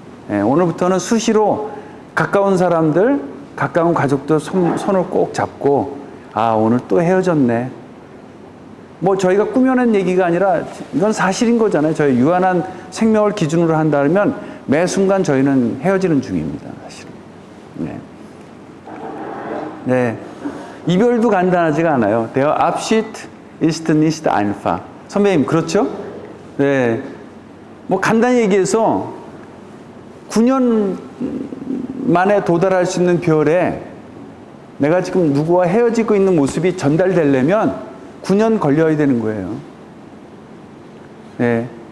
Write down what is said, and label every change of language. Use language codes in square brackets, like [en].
[ko] 예, 오늘부터는 수시로 가까운 사람들, 가까운 가족들 손을 꼭 잡고 아, 오늘 또 헤어졌네. 뭐 저희가 꾸며낸 얘기가 아니라 이건 사실인 거잖아요. 저희 유한한 생명을 기준으로 한다면 매 순간 저희는 헤어지는 중입니다. 사실은. 네. 네. 이별도 간단하지가 않아요. [de] Der Abschied ist nicht einfach. [ko] 선배님, 그렇죠? 네. 뭐 간단히 얘기해서 9년 만에 도달할 수 있는 별에 내가 지금 누구와 헤어지고 있는 모습이 전달되려면 9년 걸려야 되는 거예요. 네.